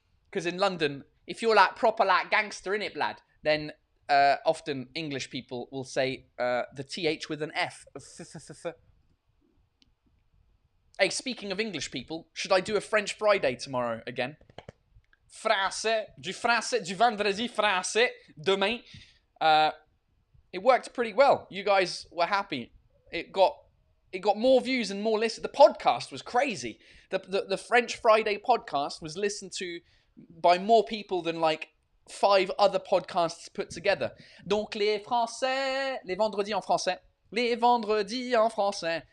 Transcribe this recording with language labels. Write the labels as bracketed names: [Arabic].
[English] Because in London, if you're, like, proper, like, gangster, innit, blood? Then often English people will say the TH with an F. Hey, speaking of English people, should I do a French Friday tomorrow again? [French] Français, du vendredi français, demain. [English] It worked pretty well. You guys were happy. It got more views and more listens. The podcast was crazy. The French Friday podcast was listened to by more people than like 5 other podcasts put together. [French] Donc les Français, les vendredis en français. Les vendredis en français.